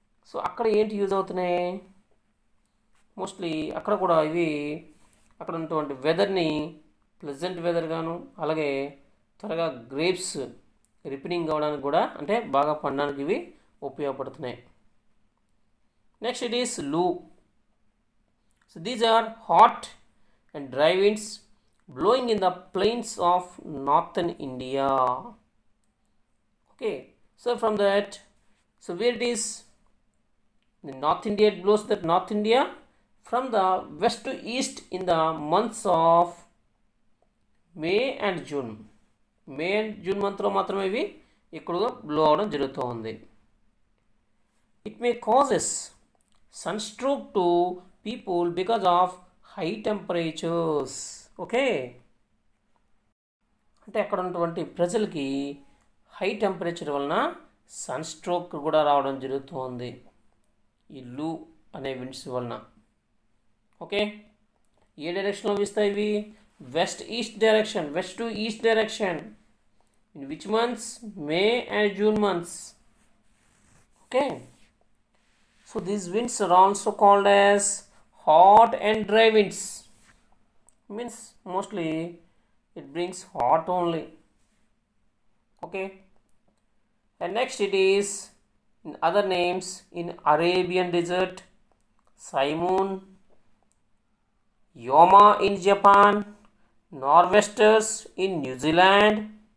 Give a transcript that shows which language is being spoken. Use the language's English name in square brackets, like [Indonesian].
[Telugu] So అక్కడ ఏంటి use అవుతున్నాయి, మోస్ట్లీ అక్కడ కూడా ఇవి అక్కడ ఉన్నటువంటి వెదర్ని ప్లెజెంట్ వెదర్ గాను, అలాగే త్వరగా గ్రేప్స్ రిపెనింగ్ అవ్వడానికి కూడా, అంటే బాగా పండడానికి ఇవి ఉపయోగపడుతున్నాయి. [English] Next it is loo. So these are hot and dry winds blowing in the plains of northern India. Okay, so from that, so where it is in North India, it blows that North India from the west to east in the months of May and June. May and June month [Telugu] లో మాత్రమే ఇవి ఇక్కడ blow అవడం జరుగుతుంది. [English] It may causes sunstroke to people because of high temperatures. [Telugu] Okay, అంటే అక్కడ ఉన్నటువంటి ప్రజలకి హై టెంపరేచర్ వలన సన్ స్ట్రోక్ కూడా రావడం జరుగుతుంది ఈ లూ అనే విండ్స్ వలన. ఓకే, ఏ డైరెక్షన్లో వీస్తాయి ఇవి, west east direction, west to east direction. [English] In which months, May and June months. Okay, so these winds are also called as hot and dry winds. Means mostly it brings hot only. Okay, and next it is in other names in Arabian desert, Simoon, Yoma in Japan, nor'westers in New Zealand.